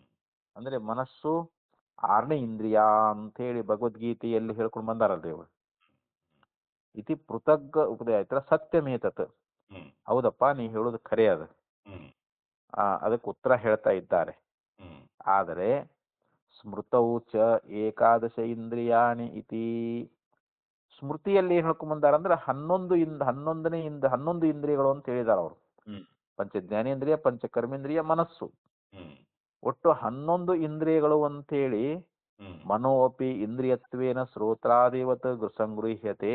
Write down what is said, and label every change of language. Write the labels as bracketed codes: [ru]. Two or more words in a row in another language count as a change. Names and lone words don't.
[kn] ಅಂದ್ರೆ ಮನಸ್ಸು 6ನೇ ಇಂದ್ರಿಯ ಅಂತ ಹೇಳಿ ಭಗವದ್ಗೀತೆಯಲ್ಲಿ ಹೇಳ್ಕೊಂಡು ಬಂದಾರಲ್ರಿ ಅವರು. [sa] ಇತಿ ಪೃಥಗ್ ಉಪದೇಶ ಸತ್ಯಮೇತತ್. ಹ್ಮ್ [kn] ಹೌದಪ್ಪ, ನೀ ಹೇಳೋದು ಖರೆ ಅದ. ಹ್ಮ್ ಅದಕ್ಕೆ ಉತ್ತರ ಹೇಳ್ತಾ ಇದ್ದಾರೆ. ಹ್ಮ್ [sa] ಆದರೆ ಸ್ಮೃತೌ ಚ ಏಕಾದಶ ಇಂದ್ರಿಯಾಣಿ ಇತಿ, [kn] ಸ್ಮೃತಿಯಲ್ಲಿ ಏನ್ ಹೇಳ್ಕೊಂಡ್ ಬಂದಾರ ಅಂದ್ರೆ 11 ಇಂದ್ರಿಯಗಳು ಅಂತ ಹೇಳಿದಾರ ಅವರು. ಹ್ಮ್ ಪಂಚ ಜ್ಞಾನೇಂದ್ರಿಯ, ಪಂಚ ಕರ್ಮೇಂದ್ರಿಯ, ಮನಸ್ಸು, ಹ್ಮ್ ಒಟ್ಟು 11 ಇಂದ್ರಿಯಗಳು ಅಂತೇಳಿ ಹ್ಮ್ [sa] ಮನೋಪಿ ಇಂದ್ರಿಯತ್ವೇನ ಶ್ರೋತ್ರಾದಿವತ್ ಸಂಗೃಹ್ಯತೆ.